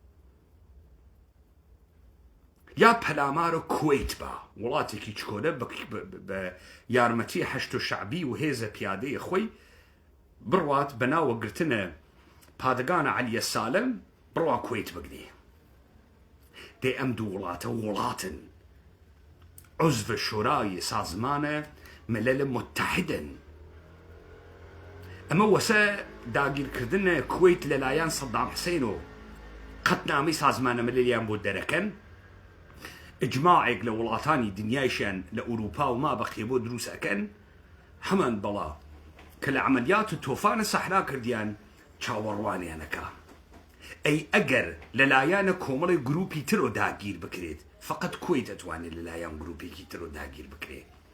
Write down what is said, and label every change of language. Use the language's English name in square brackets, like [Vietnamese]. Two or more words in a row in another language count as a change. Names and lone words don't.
[Central Kurdish] یا پەلامارە کوێیت بە وڵاتێکی چکۆلە بە یارمەتی هەشت و شعبی و هێزە پیادەیە خۆی بڕوات بە ناوەگرتنە پادگانە عەلیە سالم بڕوا کوێیت بگرێ دێ ئەم دوو وڵاتە وڵاتن عضو شورای سازمانە ملل متحدن ئەمە وەسە داگیرکردنە کوێیت لەلایەن سەدام حسین و قەتنامەی سازمانە مللیان بۆ دەرەکەن ئجماعێک لە وڵاتانی دنیایشیان لە ئوروپا و ما بەقیە بۆ دروست ئەکەن هەمان بەڵا کە لە عەمەلیات و تۆفانە سەحرا کردیان چاوەڕوانیانەکە ئەی ئەگەر لەلایەنە کۆمەڵی گروپی ترۆ داگیر بکرێت فقط کوێیت دەتوانێت لەلایەن گروپێکی ترۆ داگیر بکرێت